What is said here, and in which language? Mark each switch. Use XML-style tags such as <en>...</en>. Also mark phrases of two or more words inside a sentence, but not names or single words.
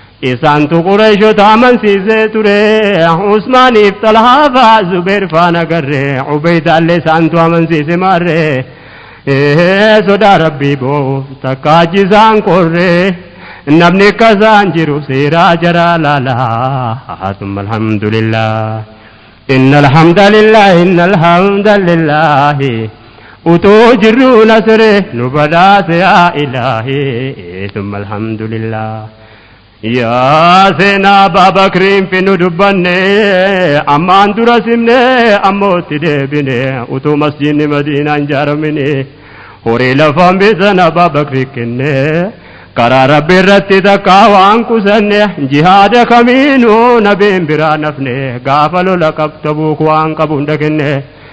<om>Isaan tu Qureeshota amansiisee ture, Usmaaniif Talhaa faa Zubeer faa nagarre, Ubeydaallee isaan tu amansiise maarre. Ee, sodaa Rabbii boo'uuf takka ajjisaan korre, namni akka isaan jiru seeraa jaraa laala.</om> <ar>ثم الحمد لله. إن الحمد لله، إن الحمد لله.</ar> <om>Utuu jirru nasre nu badhaase</om> <ar>يا إلهي. ثم الحمد لله.</ar> <om>Yaa seenaa Abaa Bakriin fi nu dubbanne, ammaan dura simne, ammootti deebine, utuu masjidni Madiinaa hin jaaramine, horii lafaan bisan Abaa Bakri kenne, karaa Rabbi irratti takka waan kusanne, jihaada kamiinuu nabiin biraa nafne, gaafa lola qab-, Tabuuk waan qabu hunda kenne.</om>